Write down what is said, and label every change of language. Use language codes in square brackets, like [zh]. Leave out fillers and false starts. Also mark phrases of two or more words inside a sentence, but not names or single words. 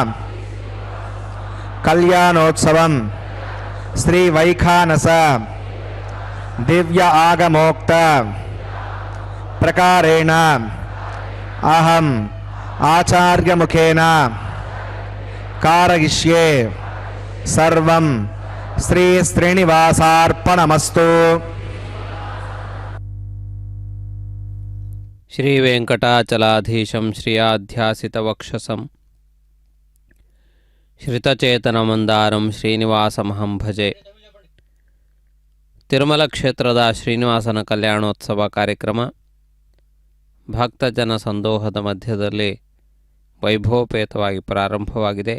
[sa] కళ్యాణోత్సవం శ్రీ వైఖానస దివ్య ఆగమోక్త ప్రకారేణ అహం ఆచార్యముఖేన కారయిష్యే సర్వం శ్రీ శ్రీనివాసార్పణమస్తు. శ్రీవేంకటాచలాధీశం శ్రియాధ్యాసితవక్షసం ಶ್ರಿತಚೇತನಮಂದಾರಂ ಶ್ರೀನಿವಾಸಮಹಂ ಭಜೆ. [kn] ತಿರುಮಲ ಕ್ಷೇತ್ರದ ಶ್ರೀನಿವಾಸನ ಕಲ್ಯಾಣೋತ್ಸವ ಕಾರ್ಯಕ್ರಮ ಭಕ್ತಜನ ಸಂದೋಹದ ಮಧ್ಯದಲ್ಲಿ ವೈಭವಪೇತವಾಗಿ ಪ್ರಾರಂಭವಾಗಿದೆ.